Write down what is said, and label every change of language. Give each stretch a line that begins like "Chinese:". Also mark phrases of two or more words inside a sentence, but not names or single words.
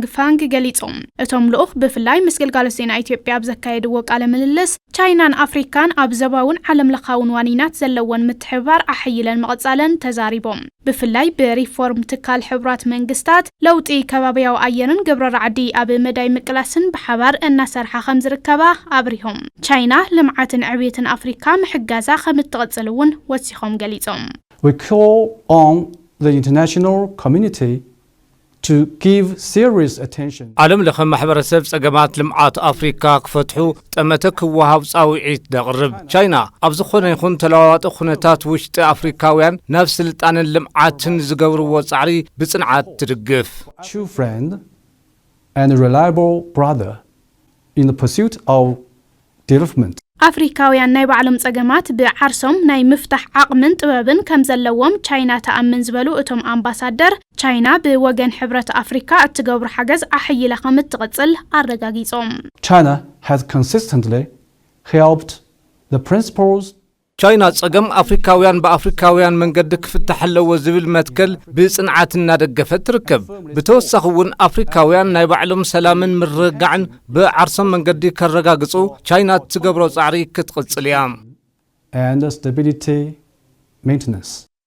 Tigrinya: ፋንግ ገሊጾም። እቶም ልኡኽ ብፍላይ ምስ ግልጋሎት ዜና ኢትዮጵያ ኣብ ዘካየድዎ ቃለ ምልልስ ቻይናን ኣፍሪካን ኣብ ዞባውን ዓለም ለኻውን ዋኒናት ዘለወን ምትሕብባር ኣሕይለን መቐጻለን ተዛሪቦም። ብፍላይ ብሪፎርም ትካል ሕብራት መንግስታት ለውጢ ከባቢያዊ ኣየርን ግብረ ረዓዲ ኣብ መዳይ ምቅላስን ብሓባር እናሰርሓ ከም ዝርከባ ኣብሪሆም። ቻይና ልምዓትን ዕቤትን አፍሪካ ምሕጋዛ ከም እትቕጽልውን ወሲኾም ገሊጾም።
English: We call on the international community to give serious attention.
Tigrinya: ዓለም ለኸ ማሕበረሰብ ጸገማት ልምዓት አፍሪካ ክፈትሑ ጠመተ ክወሃብ ጻውዒት ደቕርብ። ቻይና ኣብ ዝኾነ ይኹን ተለዋዋጢ ኩነታት ውሽጢ አፍሪካውያን ናብ ስልጣንን ልምዓትን ዝገብርዎ ጻዕሪ ብጽንዓት ትድግፍ።
English: True friend and reliable brother in the pursuit of development.
Tigrinya: አፍሪካውያን ናይ ባዕሎም ጸገማት ብዓርሶም ናይ ምፍታሕ ዓቕምን ጥበብን ከም ዘለዎም ቻይና ተኣምን ዝበሉ እቶም ኣምባሳደር ቻይና ብወገን ሕብረት አፍሪካ እትገብር ሓገዝ ኣሕይላ ከም እትቕጽል ኣረጋጊጾም።
English: China has consistently helped the principles
Tigrinya: ቻይና ጸገም አፍሪካውያን በአፍሪካውያን መንገድ ክፍታሕ ኣለዎ ዝብል መትከል ብጽንዓት እናደገፈት ትርከብ። ብተወሳኺውን አፍሪካውያን ናይ ባዕሎም ሰላምን ምርግጋዕን ብዓርሶም መንገዲ ከረጋግጹ ቻይና ትገብሮ ጻዕሪ ክትቕጽል እያ።
English: and stability maintenance.